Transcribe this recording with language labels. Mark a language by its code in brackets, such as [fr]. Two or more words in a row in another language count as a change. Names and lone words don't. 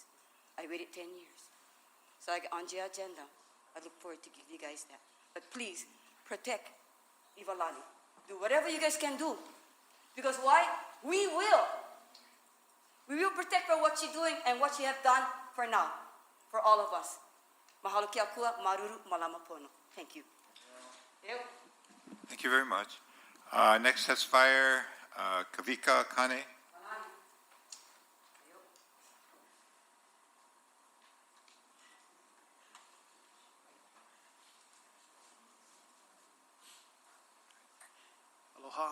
[en] I waited 10 years. So I get on the agenda. I look forward to give you guys that. But please, protect Ivalani. Do whatever you guys can do. Because why? We will. We will protect for what you're doing and what you have done for now, for all of us. [haw] Mahalo ke akua, maruru malama pono. [en] Thank you. Thank you very much. Next testifier, Kavika Kane. Aloha.